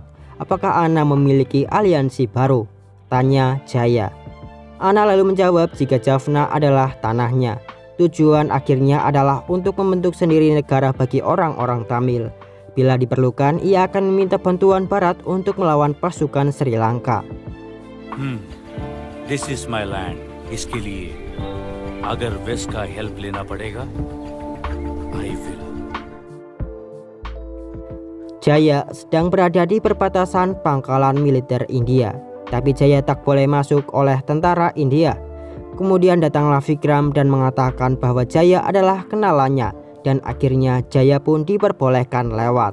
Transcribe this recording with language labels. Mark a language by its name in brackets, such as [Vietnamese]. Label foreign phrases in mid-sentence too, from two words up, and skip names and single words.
[Indonesian] Apakah Ana memiliki aliansi baru? Tanya Jaya. Ana lalu menjawab jika Jaffna adalah tanahnya. Tujuan akhirnya adalah untuk membentuk sendiri negara bagi orang-orang Tamil. Bila diperlukan, ia akan meminta bantuan Barat untuk melawan pasukan Sri Lanka. [English] This is my land. [Hindi] इसके लिए अगर वेस्ट का help लेना पड़ेगा, [English] I will. [Indonesian] Jaya sedang berada di perbatasan pangkalan militer India, tapi Jaya tak boleh masuk oleh tentara India. Kemudian datanglah Vikram dan mengatakan bahwa Jaya adalah kenalannya dan akhirnya Jaya pun diperbolehkan lewat.